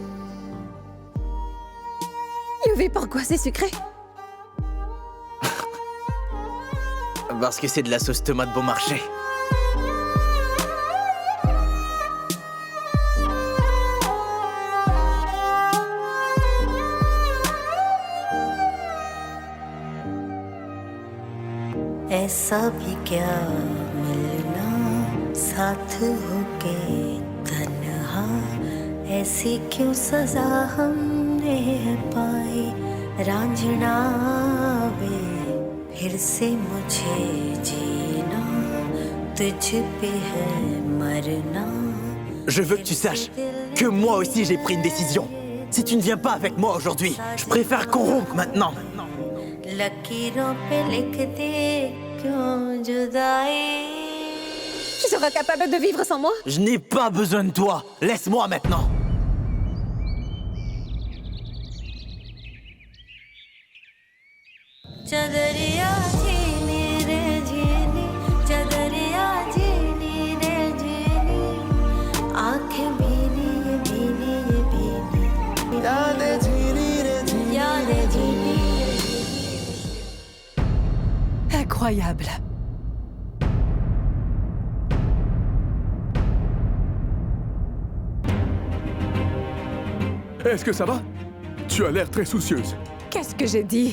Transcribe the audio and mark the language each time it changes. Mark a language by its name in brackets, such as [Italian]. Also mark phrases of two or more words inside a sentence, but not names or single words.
[French] Yuvi, pourquoi c'est sucré? Parce que c'est de la sauce tomate bon marché. [Hindi] ऐसा भी क्या मिलना साथ होके तन्हा ऐसी क्यों सजा हमने पाई रांझना वे फिर से मुझे जीना तुझ पे है मरना. [French] Je veux que tu saches que moi aussi j'ai pris une décision. Si tu ne viens pas avec moi aujourd'hui, je préfère qu'on rompe maintenant. [Hindi] लकीरों पे लिख दे क्यों जुदाई. [French] Tu seras capable de vivre sans moi? Je n'ai pas besoin de toi. Laisse-moi maintenant. [Hindi] चदरिया झीली रे झीली चदरिया झीली रे झीली आंखें भीनी ये भीनी ये भीनी यादें झीली रे झीली यादें झीली. [French] Incroyable. Est-ce que ça va? Tu as l'air très soucieuse. Qu'est-ce que j'ai dit?